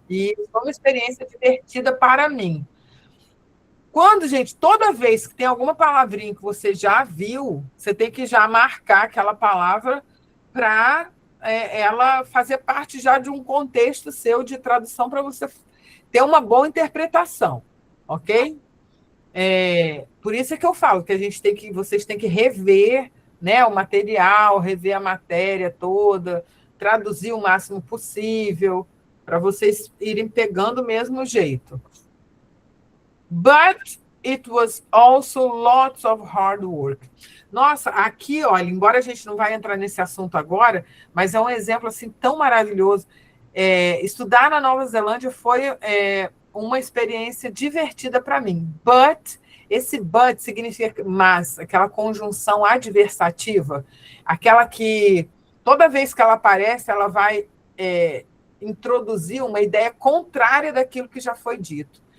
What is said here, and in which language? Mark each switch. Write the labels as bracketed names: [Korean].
[Portuguese] E foi uma experiência divertida para mim. Quando, gente, toda vez que tem alguma palavrinha que você já viu, você tem que já marcar aquela palavra para ela fazer parte já de um contexto seu de tradução para você ter uma boa interpretação, ok? Por isso é que eu falo que vocês têm que rever, né, o material, rever a matéria toda, traduzir o máximo possível, para vocês irem pegando o mesmo jeito. [English] But it was also lots of hard work. [Portuguese] Nossa, aqui, olha, embora a gente não vai entrar nesse assunto agora, mas é um exemplo assim tão maravilhoso. Estudar na Nova Zelândia foi uma experiência divertida para mim. But, esse but significa mas, aquela conjunção adversativa, aquela que toda vez que ela aparece, ela vai introduzir uma ideia contrária daquilo que já foi dito.